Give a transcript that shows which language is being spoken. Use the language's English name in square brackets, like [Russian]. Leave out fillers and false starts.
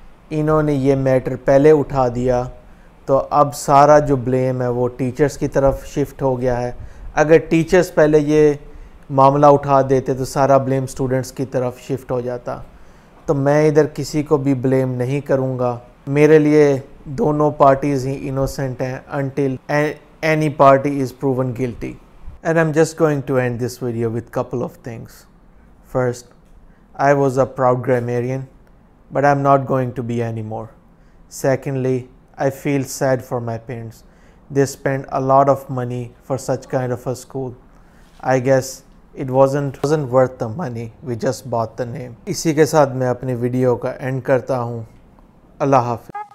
[Urdu] انہوں نے یہ میٹر پہلے اٹھا دیا، تو اب سارا جو بلیم ہے وہ ٹیچرز کی طرف شفٹ ہو گیا ہے۔ اگر ٹیچرز پہلے یہ معاملہ اٹھا دیتے تو سارا بلیم اسٹوڈنٹس کی طرف شفٹ ہو جاتا۔ تو میں ادھر کسی کو بھی بلیم نہیں کروں گا، میرے لیے دونوں پارٹیز ہی انوسنٹ ہیں [English] until any party is proven guilty. And I'm just going to end this video with couple of things. First, I was a proud grammarian, but I'm not going to be anymore. Secondly, I feel sad for my parents. They spent a lot of money for such kind of a school. I guess it wasn't worth the money, we just bought the name. [Urdu] اسی کے ساتھ میں اپنی video کا and کرتا ہوں۔ اللہ حافظ۔